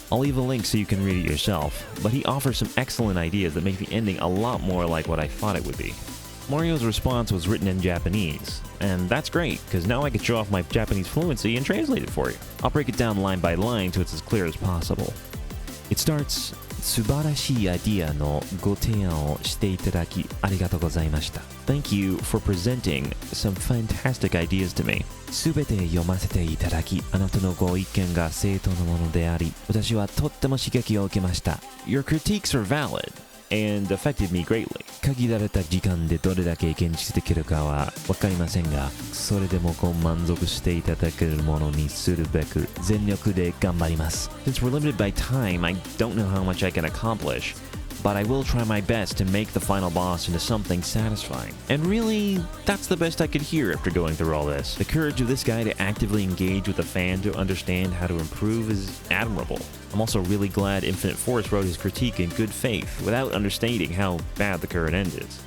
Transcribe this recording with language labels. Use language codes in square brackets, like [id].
[en] I'll leave a link so you can read it yourself, but he offers some excellent ideas that make the ending a lot more like what I thought it would be. Mario's response was written in Japanese, and that's great, because now I can show off my Japanese fluency and translate it for you. I'll break it down line by line so it's as clear as possible. It starts, [ja] 素晴らしいアイディアのご提案をしていただきありがとうございました。 [en] Thank you for presenting some fantastic ideas to me. [ja] すべて読ませていただき、あなたのご意見が正当なものであり、私はとっても刺激を受けました。 [en] Your critiques are valid and affected me greatly. [ja] 限られた時間でどれだけ現実的かは分かりませんが、それでもご満足していただけるものにするべく全力で頑張ります。 [en] Since we're limited by time, I don't know how much I can accomplish, but I will try my best to make the final boss into something satisfying. And really, that's the best I could hear after going through all this. The courage of this guy to actively engage with a fan to understand how to improve is admirable. I'm also really glad Infinite Force wrote his critique in good faith, without understating how bad the current end is.